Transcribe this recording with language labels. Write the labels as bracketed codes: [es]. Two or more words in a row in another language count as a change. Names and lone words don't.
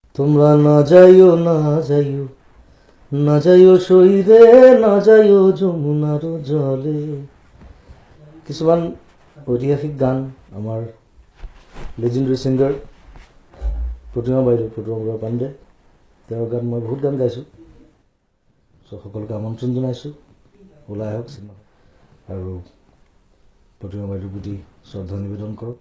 [bn] তোমরা না যাইও না যাইও না যাইও সইরে না যাইও যমুনার জলে। [as] কিছুমান ঐতিহাসিক গান আমাৰ [en] legendary singer [as] প্ৰতিমা বাইদেউ, প্ৰতিমা বৰুৱা পাণ্ডে, তেওঁৰ গান মই বহুত গান গাইছোঁ। চ' সকলোকে আমন্ত্ৰণ জনাইছোঁ, ওলাই আহক চিনেমা আৰু প্ৰতিমা বাইদেউৰ প্ৰতি শ্ৰদ্ধা নিবেদন কৰক।